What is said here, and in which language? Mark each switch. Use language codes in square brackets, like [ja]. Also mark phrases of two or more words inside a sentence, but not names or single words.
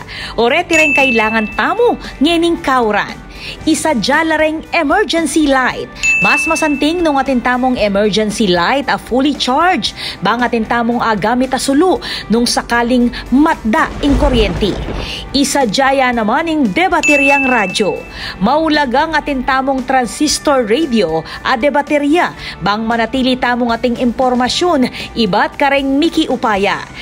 [pam] Oreti rin kailangan tamo ngening kauran. Isadya lareng [en] emergency light. [pam] Mas masanting nung atintamong [en] emergency light [pam] a [en] fully charged. [pam] Bang atintamong agamit a sulu nung sakaling matda in kuryente. Isadya naman ing debateryang radyo. Maulagang atintamong [en] transistor radio [pam] a debaterya. Bang manatili tamong ating impormasyon, iba't kareng Miki Upaya.